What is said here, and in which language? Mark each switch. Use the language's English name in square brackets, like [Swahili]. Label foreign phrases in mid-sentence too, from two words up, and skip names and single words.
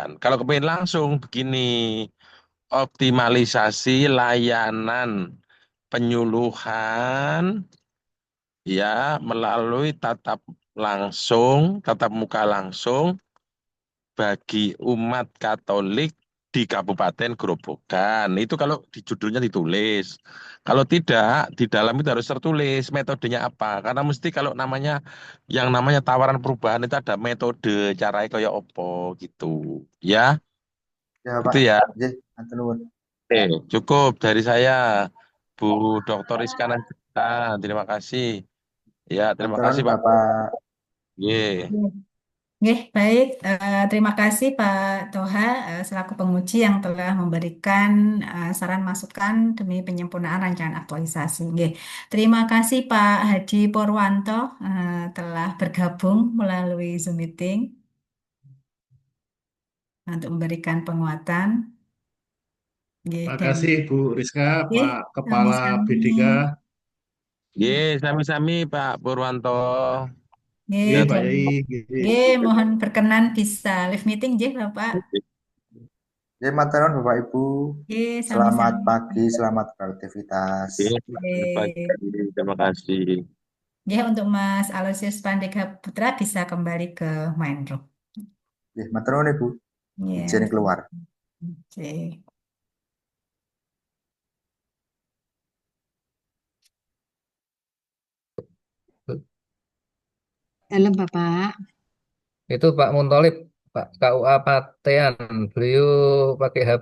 [Indonesian] Kalau kepingin langsung begini, optimalisasi layanan penyuluhan ya melalui tatap muka langsung bagi umat Katolik di Kabupaten Grobogan. Itu kalau di judulnya ditulis. Kalau tidak, di dalam itu harus tertulis metodenya apa. Karena mesti kalau namanya yang namanya tawaran perubahan itu ada metode, caranya kayak opo gitu. Ya, Ya, itu Pak. ya. [Javanese] Nggih, matur nuwun. [Indonesian] Cukup dari saya, Bu Dr. Iskandar. Terima kasih. Ya, terima [Javanese] Matur nuwun, [Indonesian] kasih Pak. Bapak. Ye. Nggih, baik. Terima kasih Pak Toha selaku penguji yang telah memberikan saran masukan demi penyempurnaan rancangan aktualisasi. Nggih. Terima kasih Pak Hadi Purwanto telah bergabung melalui Zoom meeting untuk memberikan penguatan. Nggih, dan Makasih Bu Rizka, nggih, Pak Kepala sami-sami. BDK. Ye, sami-sami Pak Purwanto. Nggih, Nggih, Pak dan Yai. Nggih. nggih, mohon berkenan bisa [English] live meeting [Indonesian] nggih Bapak. [Javanese] Nggih, matur nuwun, Bapak Ibu. [Indonesian] Nggih, Selamat sami-sami. pagi, selamat beraktivitas. Ye, selamat pagi. Nggih. Terima kasih. Ya, untuk Mas Aloysius Pandega Putra bisa kembali ke main room. [Javanese] Nggih, matur nuwun, [Indonesian] Ibu. Izin Ya, keluar. oke. Dalam Bapak. Itu Pak Muntolib, Pak KUA Patean, beliau pakai HP.